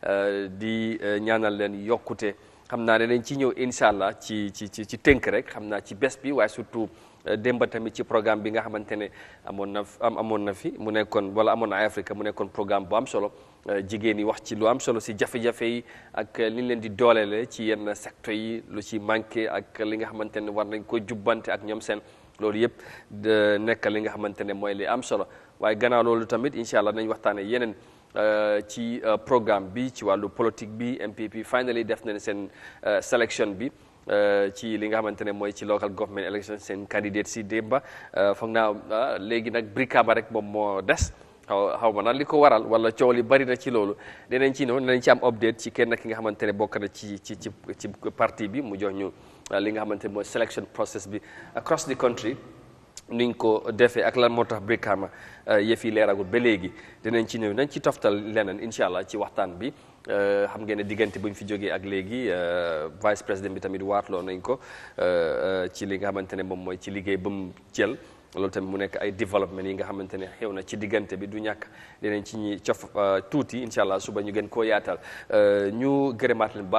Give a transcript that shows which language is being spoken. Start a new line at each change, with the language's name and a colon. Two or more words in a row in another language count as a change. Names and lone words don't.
Wolof: di ñaanal leen yokkute xam naa ne dañ ci ñëw
Arabic: إن شاء الله
Wolof: ci tënk rek xam naa ci bés bi waaye surtout démb tamit ci programme bi nga xamante ne amoon na fi mu nekkoon wala amoon na Eyeafrica mu nekkoon programme bu am solo jigéen yi wax ci lu am solo si jafe-jafe yi ak li ñu leen di dooleele ci yenn secteur yi lu ci manqué ak li nga xamante ne war nañ ko jubbante ak ñoom seen loolu yëpp nekk li nga xamante ne mooy li am solo waaye gannaaw loolu tamit
Arabic: إن شاء الله
Wolof: nañ waxtaane yeneen ci programme bi ci wàllu politique bi MPP finally def nañ seen sélection bi ci li nga xamante ne mooy ci
English: local government election
Wolof: seen candidate si démba foog naa léegi nag brikama rek moom moo des xaw ma nag li ko waral wala coow li bari na ci loolu dinañ ci dinañ ci am update ci kenn ki nga xamante ne bokk na ci parti bi mu jox ñu li nga xamante ne mooy
English: selection process
Wolof: bi
English: across the country
Wolof: niñ ko defee ak lan moo tax brikama yëf yi leeragul ba léegi dinañ ci ñëw nañ ci toftal leneen
Arabic: إن شاء الله
Wolof: ci waxtaan bi xam ngeen ne diggante bu ñu fi jógee ak léegi
French: vice président
Wolof: bi tamit waatloo nañ ko ci li nga xamante ne moom mooy ci liggéey ba mu jël loolu tamit mu nekk ay développement yi nga xamante ne xew na ci diggante bi du ñàkk dinañ ci ñi cof tuuti
Arabic: إن شاء الله
Wolof: suba ñu gën koo yaatal ñu gërëmaat leen baax